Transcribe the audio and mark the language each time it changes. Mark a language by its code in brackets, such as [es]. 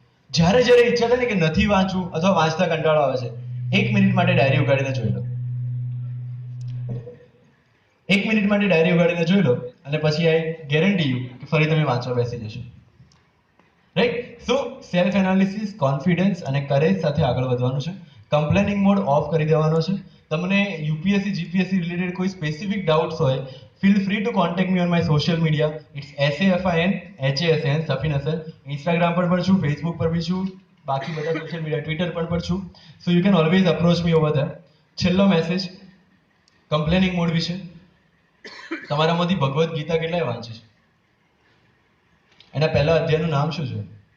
[gu] જ્યારે જ્યારે ઈચ્છા થાય ને કે નથી વાંચવું અથવા વાંચતા કંટાળો આવે છે, 1 મિનિટ માટે ડાયરી ઉગાડીને જોઈ લો. 1 મિનિટ માટે ડાયરી ઉગાડીને જોઈ લો અને પછી [en] I guarantee you [gu] કે ફરી તમે વાંચવા બેસી જશો. રાઈટ? સો સેલ્ફ એનાલિસિસ, કોન્ફિડન્સ અને કરેજ સાથે આગળ વધવાનું છે. કમ્પ્લેનિંગ મોડ ઓફ કરી દેવાનો છે. તમને યુપીએસસી જીપીએસસી રિલેટેડ કોઈ સ્પેસિફિક ડાઉટ્સ હોય, [en] feel free to contact me on my social media. [gu] It's SAFIN Safin Hasan. Instagram પર પણ છું, ફેસબુક પર બી છું, બાકી બધા સોશિયલ મીડિયા, ટ્વિટર પર પણ છું. [en] So you can always approach me over there. [gu] છેલ્લો મેસેજ કમ્પ્લેનિંગ મોડ વિશે. તમારામાંથી ભગવદ્ ગીતા કેટલાય વાંચી છે? એના પહેલા અધ્યાયનું નામ શું છે?